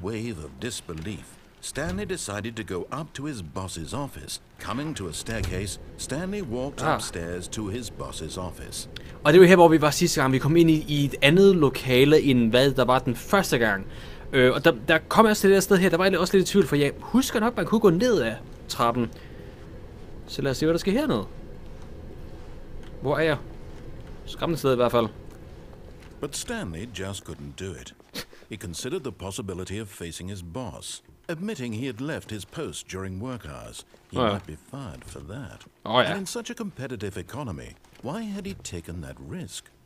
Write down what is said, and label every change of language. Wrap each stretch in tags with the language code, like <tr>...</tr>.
<en>A wave of disbelief, Stanley decided to go up to his boss's office. Coming to a staircase, Stanley walked upstairs to his boss's office.</en> <da>Og det er jo her, hvor vi var sidste gang. Vi kom ind i et andet lokale, end hvad der var den første gang. Og der kom jeg også til det der sted her. Der var jeg også lidt i tvivl, for jeg husker nok, man kunne gå ned ad trappen. Så lad os se, hvad der sker hernede. Hvor er jeg? Skræmmende sted i hvert fald.</da> <en>But Stanley just couldn't do it. He considered the possibility of facing his boss. Admitting he had left his post during work hours, he might be fired for that. And in such a competitive economy, why had he taken that risk?</en>